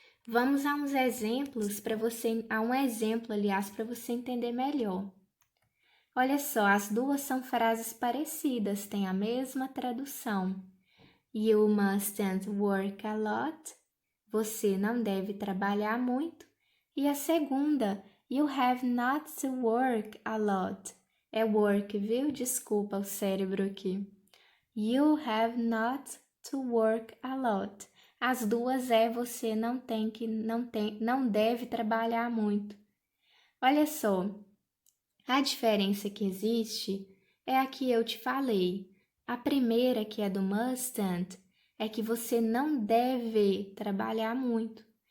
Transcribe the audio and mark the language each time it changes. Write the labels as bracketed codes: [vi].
[pt] Vamos a uns exemplos para você, aliás, para você entender melhor. Olha só, as duas são frases parecidas, têm a mesma tradução. [en] You mustn't work a lot. [pt] Você não deve trabalhar muito. E a segunda, [en] you have not to work a lot. [pt] É work, viu? Desculpa o cérebro aqui. [en] You have not to work a lot. [pt] As duas você não deve trabalhar muito. Olha só, a diferença que existe é a que eu te falei. A primeira, que é do mustn't, é que você não deve trabalhar muito.